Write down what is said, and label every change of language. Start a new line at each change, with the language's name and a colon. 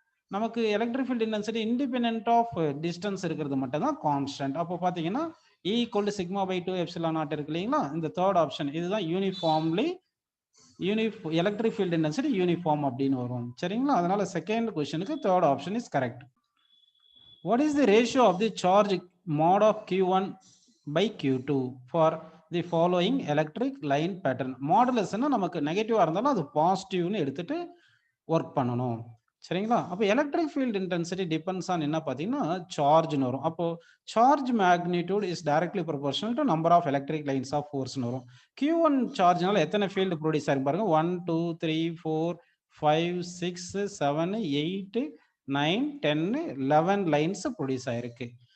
Tamil: நமக்கு electric field intensity independent of distance இருக்கிறது மட்டும் தான் கான்ஸ்டன்ட். அப்போ பார்த்தீங்கன்னா E = σ/2ε0 இருக்கு இல்லைங்களா, இந்த தேர்ட் ஆப்ஷன் இதுதான் uniformly electric field intensity uniform அப்படின்னு வரும். சரிங்களா, அதனால செகண்ட் கொஸ்டினுக்கு third option is correct.
English: What is the ratio of the charge mod of Q1/Q2 for the following electric line pattern?
Tamil: மாடுலஸ்னா நமக்கு நெகட்டிவா இருந்தாலும் அது பாசிட்டிவ்னு எடுத்துட்டு ஒர்க் பண்ணணும். சரிங்களா, அப்போ electric field intensity depends on என்ன பார்த்தீங்கன்னா சார்ஜ்னு வரும். அப்போ charge magnitude is directly proportional to number of electric lines of ஃபோர்ஸ்னு வரும். Q1 சார்ஜ்னால எத்தனை ஃபீல்டு ப்ரொடியூஸ் ஆகும் பாருங்க, 1 2 3 4 5 6 7 8 9 10 11 லைன்ஸ் ப்ரொடியூஸ் ஆயிருக்கு.